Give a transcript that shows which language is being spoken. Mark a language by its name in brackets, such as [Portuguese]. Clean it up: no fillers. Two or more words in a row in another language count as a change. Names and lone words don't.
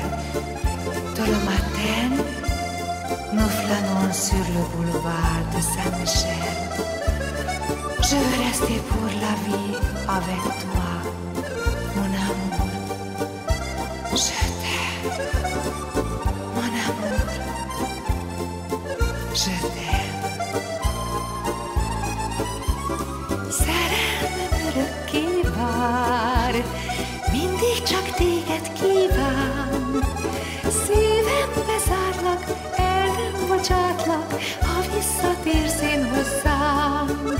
[French] Tôt le matin, nous flânons sur le boulevard de Saint-Michel. Je veux rester pour la vie avec toi, mon amour. Je t'aime, mon amour. Je t'aime. [Hungarian] Szerelmem örökké vár, mindig csak téged kíván. Szívembe zárlak, el nem bocsátlak, ha visszatérsz én hozzám.